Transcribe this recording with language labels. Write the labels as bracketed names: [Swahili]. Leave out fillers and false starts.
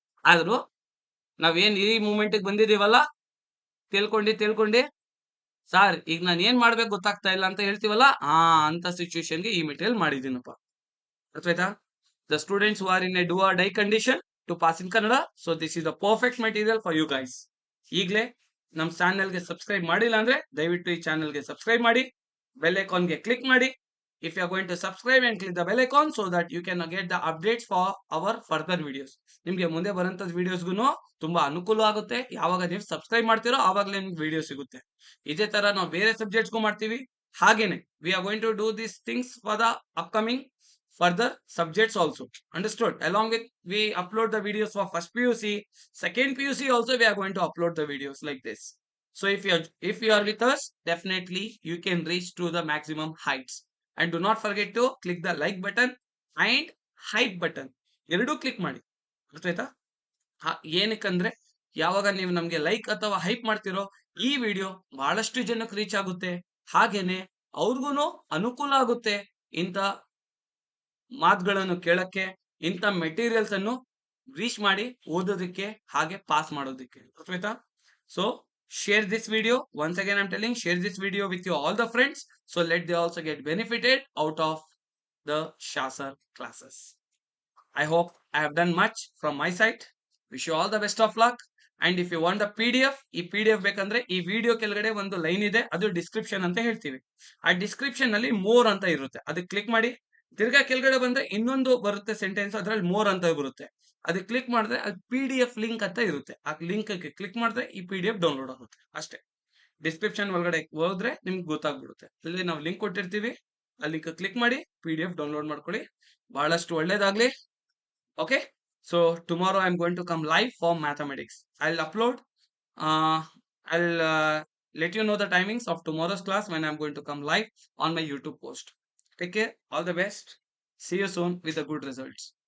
[Kannada] ಆದ್ರೂ ನಾವೇನ್ ಈ ಮೂಮೆಂಟ್ಗೆ ಬಂದಿದೀವಲ್ಲ, ತಿಳ್ಕೊಂಡಿ ಸಾರ್ ಈಗ ನಾನು ಏನ್ ಮಾಡ್ಬೇಕು ಗೊತ್ತಾಗ್ತಾ ಇಲ್ಲ ಅಂತ ಹೇಳ್ತೀವಲ್ಲ, ಅಂತ ಸಿಚುವೇಶನ್ಗೆ ಈ ಮೆಟೀರಿಯಲ್ ಮಾಡಿದೀನಪ್ಪ. ಅರ್ಥ ಆಯ್ತಾ? [English] The students who are in a do or die condition to pass in Kannada, so this is the perfect material for you guys. [Kannada] ಈಗಲೇ ನಮ್ಮ ಚಾನೆಲ್ಗೆ ಸಬ್ಸ್ಕ್ರೈಬ್ ಮಾಡಿಲ್ಲ ಅಂದ್ರೆ ದಯವಿಟ್ಟು ಈ ಚಾನೆಲ್ಗೆ ಸಬ್ಸ್ಕ್ರೈಬ್ ಮಾಡಿ, ಬೆಲ್ ಐಕಾನ್ಗೆ ಕ್ಲಿಕ್ ಮಾಡಿ. [English] If you are going to subscribe and click the bell icon so that you can get the updates for our further videos. [Kannada] ನಿಮ್ಗೆ ಮುಂದೆ ಬರುವಂತ ವಿಡಿಯೋಸ್ಗೂ ತುಂಬಾ ಅನುಕೂಲ ಆಗುತ್ತೆ. ಯಾವಾಗ ನೀವು ಸಬ್ಸ್ಕ್ರೈಬ್ ಮಾಡ್ತೀರೋ ಆವಾಗಲೇ ನಿಮ್ಗೆ ವಿಡಿಯೋ ಸಿಗುತ್ತೆ. ಇದೇ ತರ ನಾವು ಬೇರೆ ಸಬ್ಜೆಕ್ಟ್ಸ್ಗೂ ಮಾಡ್ತೀವಿ. ಹಾಗೇನೆ [English] we are going to do these things for the upcoming further subjects also. Understood? Along with we upload the videos for first PUC, second PUC also we are going to upload the videos like this. So if you are with us, definitely you can reach to the maximum heights. And do not forget to click the like button and hype button. [Kannada] ಎರಡೂ click ಮಾಡಿ. ಅರ್ಥ ಆಯ್ತಾ? ಏನಕ್ಕಂದ್ರೆ ಯಾವಾಗ ನೀವು ನಮ್ಗೆ like ಅಥವಾ hype ಮಾಡ್ತಿರೋ ಈ ವಿಡಿಯೋ ಬಹಳಷ್ಟು ಜನಕ್ಕೆ ರೀಚ್ ಆಗುತ್ತೆ. ಹಾಗೇನೆ ಅವ್ರಿಗೂ ಅನುಕೂಲ ಆಗುತ್ತೆ ಇಂಥ ಮಾತುಗಳನ್ನು ಕೇಳಕ್ಕೆ, ಇಂಥ ಮೆಟೀರಿಯಲ್ಸ್ ಅನ್ನು ರೀಚ್ ಮಾಡಿ ಓದೋದಕ್ಕೆ, ಹಾಗೆ ಪಾಸ್ ಮಾಡೋದಕ್ಕೆ. ಅರ್ಥ ಆಯ್ತಾ? So [English] share this video. Once again I'm telling, share this video with your all the friends, so let they also get benefited out of the Shasar classes. I hope I have done much from my side. Wish you all the best of luck. And if you want the PDF, [Kannada] ಈ PDF ಬೇಕಂದ್ರೆ ಈ video ಕೆಳಗಡೆ ಒಂದು line ಇದೆ, ಅದು description ಅಂತ ಹೇಳ್ತೀವಿ. ಆ ಡಿಸ್ಕ್ರಿಪ್ಷನ್ ಅಲ್ಲಿ ಮೋರ್ ಅಂತ ಇರುತ್ತೆ, ಅದಕ್ಕೆ ಕ್ಲಿಕ್ ಮಾಡಿ. ತಿರ್ಗಾ ಕೆಳಗಡೆ ಬಂದ್ರೆ ಇನ್ನೊಂದು ಬರುತ್ತೆ ಸೆಂಟೆನ್ಸ್, ಅದ್ರಲ್ಲಿ ಮೋರ್ ಅಂತ ಬರುತ್ತೆ. ಅದಕ್ಕೆ ಕ್ಲಿಕ್ ಮಾಡಿದ್ರೆ ಅದು PDF ಲಿಂಕ್ ಅಂತ ಇರುತ್ತೆ. ಆ ಲಿಂಕ್ ಕ್ಲಿಕ್ ಮಾಡಿದ್ರೆ ಈ PDF ಡೌನ್ಲೋಡ್ ಆಗುತ್ತೆ ಅಷ್ಟೇ. ಡಿಸ್ಕ್ರಿಪ್ಷನ್ ಒಳಗಡೆ ಹೋದ್ರೆ ನಿಮ್ಗೆ ಗೊತ್ತಾಗ್ಬಿಡುತ್ತೆ. ಇಲ್ಲಿ ನಾವು ಲಿಂಕ್ ಕೊಟ್ಟಿರ್ತೀವಿ, ಆ ಲಿಂಕ್ ಕ್ಲಿಕ್ ಮಾಡಿ PDF ಡೌನ್ಲೋಡ್ ಮಾಡ್ಕೊಳ್ಳಿ. ಬಹಳಷ್ಟು ಒಳ್ಳೇದಾಗ್ಲಿ. [English] Okay, so tomorrow I'm going to come live for mathematics. I'll upload, I'll let you know the timings of tomorrow's class when I'm going to come live on my YouTube post. Take care, all the best. See you soon with the good results.